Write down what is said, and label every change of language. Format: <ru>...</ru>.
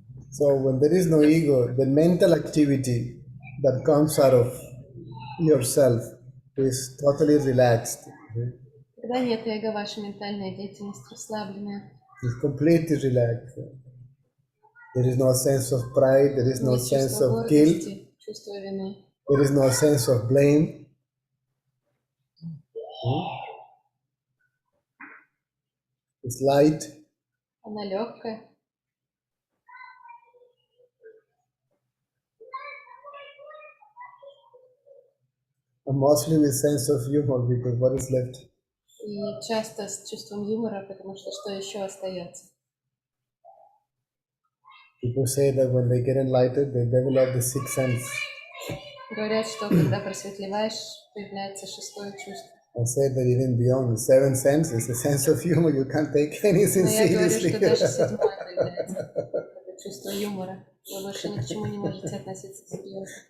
<en>So when there is no ego, the mental activity that comes out of yourself is totally relaxed.</en> <ru>Когда нет эго, ваша ментальная деятельность расслабленная.</ru> <en>It's completely relaxed. There is no sense of pride, there is no</en> <ru>Нет</ru> <en>sense</en> <ru>чувства</ru> <en>of guilt,</en> <ru>гордости, чувства вины.</ru> <en>there is no sense of blame. It's light.</en> <ru>Она легкая.</ru> <en>And mostly with sense of humor, because what is left?</en> <ru>И часто с чувством юмора, потому что еще остается?</ru> <en>People say that when they get enlightened, they develop the sixth sense.</en> <ru>Говорят, что когда просветлеваешь, появляется шестое чувство.</ru> <en>I say that even beyond the seventh sense is a sense of humor. You can't take anything</en> <ru>Но я говорю,</ru> <en>seriously.</en> <ru>что даже седьмое появляется, это чувство юмора. Вы больше ни к чему не можете относиться серьезно.</ru>